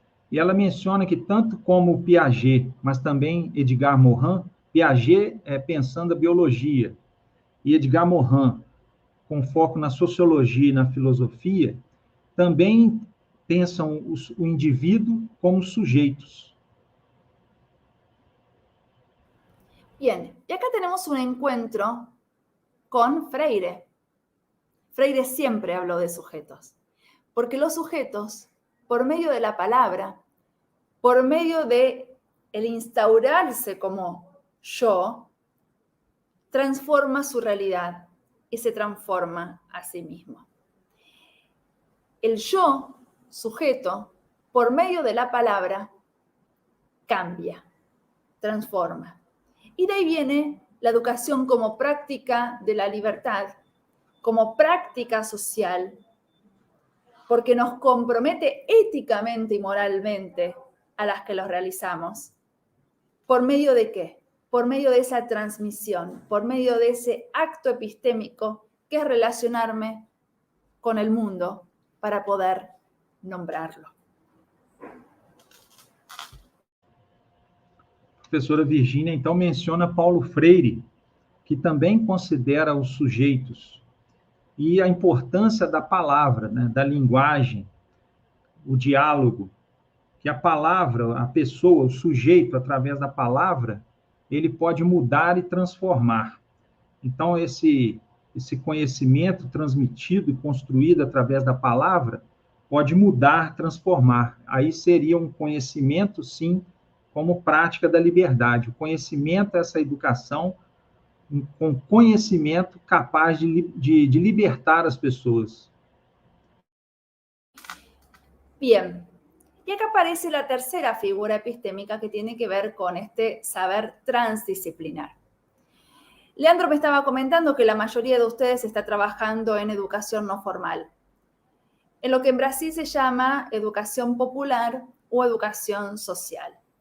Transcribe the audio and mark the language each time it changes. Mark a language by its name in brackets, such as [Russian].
[Portuguese] E ela menciona que tanto como Piaget, mas também Edgar Morin, Piaget pensando a biologia, e Edgar Morin, com foco na sociologia e na filosofia, também pensam o indivíduo como sujeitos. [Spanish] Bien, y acá tenemos un encuentro con Freire. Freire siempre habló de sujetos, porque los sujetos, por medio de la palabra, por medio de el instaurarse como yo, transforma su realidad y se transforma a sí mismo. El yo, sujeto, por medio de la palabra, cambia, transforma. Y de ahí viene la educación como práctica de la libertad, como práctica social, porque nos compromete éticamente y moralmente a las que los realizamos. ¿Por medio de qué? Por medio de esa transmisión, por medio de ese acto epistémico que es relacionarme con el mundo para poder nombrarlo. [Portuguese] A professora Virgínia, então, menciona Paulo Freire, que também considera os sujeitos, e a importância da palavra, né, da linguagem, o diálogo, que a palavra, a pessoa, o sujeito, através da palavra, ele pode mudar e transformar. Então, esse conhecimento transmitido e construído através da palavra pode mudar, transformar. Aí seria um conhecimento, sim, como prática da liberdade. O conhecimento, essa educação, com conhecimento capaz de libertar as pessoas. [Spanish] Bien, y acá aparece la tercera figura epistémica que tiene que ver con este saber transdisciplinar. Leandro me estaba comentando que la mayoría de ustedes está trabajando en educación no formal, en lo que en Brasil se llama educación popular o educación social.